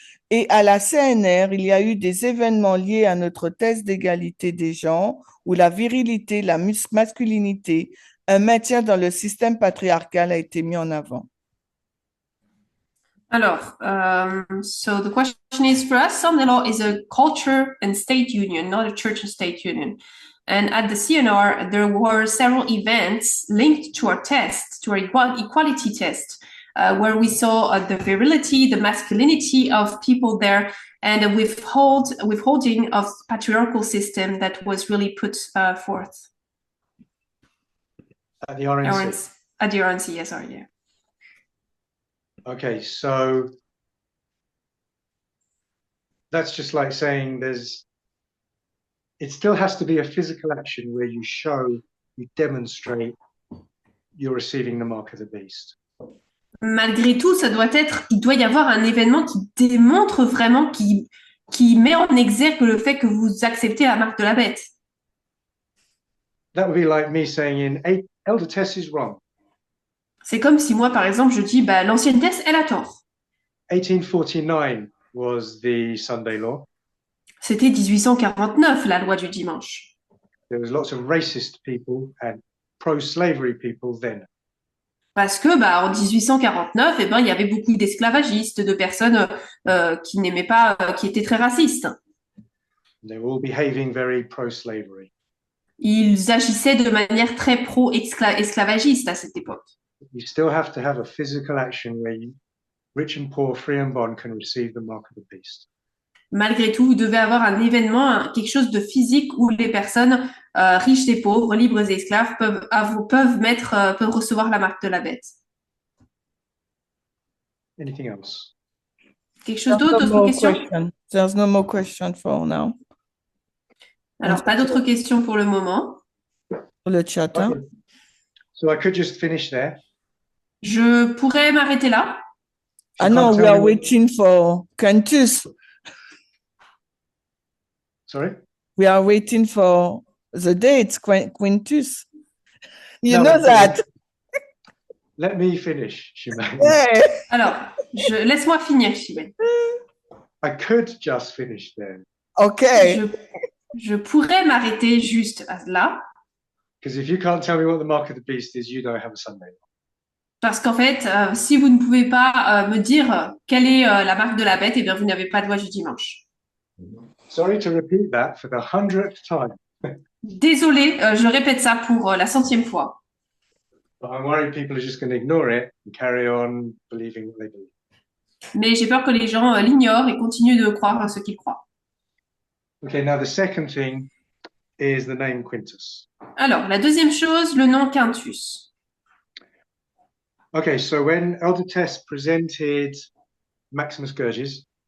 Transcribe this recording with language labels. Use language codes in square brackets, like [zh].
[fr] Et à la CNR, il y a eu des événements liés à notre thèse d'égalité des genres où la virilité, la masculinité, un maintien dans le système patriarcal a été mis en avant. [en] Alors, so the question is, for us, Sunday law is a culture and state union, not a church and state union. And at the CNR, there were several events linked to our test, to our equality test, where we saw the virility, the masculinity of people there, and a withholding of patriarchal system that was really put forth. At the RNC. At the RNC, yes, sorry, yeah. Okay, so that's just like saying it still has to be a physical action where you demonstrate you're receiving the mark of the beast. [fr] Malgré tout, il doit y avoir un événement qui démontre vraiment, qui met en exergue le fait que vous acceptez la marque de la bête. [en] That would be like me saying, Elder Tess is wrong. [fr] C'est comme si moi, par exemple, je dis, l'ancienne Tess, elle a tort. [en] 1849 was the Sunday law. [fr] C'était 1849, la loi du dimanche. [en] There was lots of racist people and pro-slavery people then. [fr] Parce que, en 1849, il y avait beaucoup d'esclavagistes, de personnes qui n'aimaient pas, qui étaient très racistes. [en] They were all behaving very pro-slavery. [fr] Ils agissaient de manière très pro-esclavagiste à cette époque. [en] You still have to have a physical action where rich and poor, free and bond, can receive the mark of the beast. [fr] Malgré tout, vous devez avoir un événement, quelque chose de physique où les personnes riches et pauvres, libres et esclaves peuvent recevoir la marque de la bête. [en] Anything else? [fr] Quelque chose d'autre, d'autres questions? [en] There's no more question for now. [fr] Alors, pas d'autres questions pour le moment. Pour le chat. [en] Okay. So I could just finish there. [fr] Je pourrais m'arrêter là. [en] I know we are waiting for Quintus. Sorry? We are waiting for the date, Quintus. You No, know that. Let me finish, Shimei. Yeah. [fr] Alors, laisse-moi finir, Chimène. [en] I could just finish there. Okay. [fr] Je pourrais m'arrêter juste là. [en] Because if you can't tell me what the mark of the beast is, you don't have a Sunday law. [fr] Parce qu'en fait, si vous ne pouvez pas me dire quelle est la marque de la bête, bien, vous n'avez pas de loi du dimanche. [en] Sorry to repeat that for the 100th time. [fr] Désolée, je répète ça pour la 100e fois. [en] But I'm worried people are just going to ignore it and carry on believing what they believe. [fr] Mais j'ai peur que les gens l'ignorent et continuent de croire à ce qu'ils croient. [en] Okay, now the second thing is the name Quintus. [fr] Alors, la deuxième chose, le nom Quintus. [en] Okay, so when Elder Tess presented Maximus Gurgis,